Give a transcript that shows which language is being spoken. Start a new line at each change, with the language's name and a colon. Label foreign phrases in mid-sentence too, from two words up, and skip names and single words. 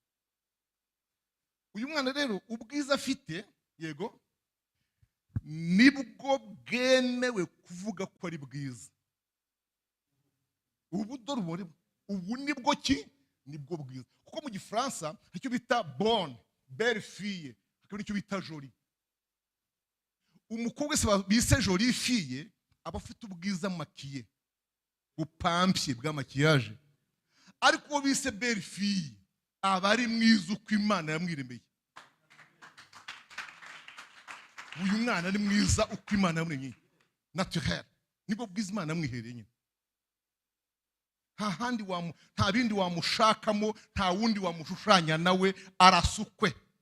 Kinyarwanda: Uyu mwana rero ubwiza afite, yego, nibwo bwemewe kuvuga ko ari bwiza. Ubu dore ubu nibwo nibwo bwiza. Kuko mu Gifaransa icyo bita
French: bonne, belle fille,
Kinyarwanda: hakaba icyo bita jolie. Umukobwa se bise
French: jolie fille
Kinyarwanda: aba afite ubwiza makiye, bupampye bwa makiyaje. Ariko bise
French: belle fille
Kinyarwanda: aba ari mwiza uko Imana yamwiremeye. Uyu mwana ari mwiza uko Imana yamuremye, naturel, nibwo bwiza Imana yamwihereye nyine. Nta bindi wamushakamo, nta wundi wamushushanya nawe, arasukwe.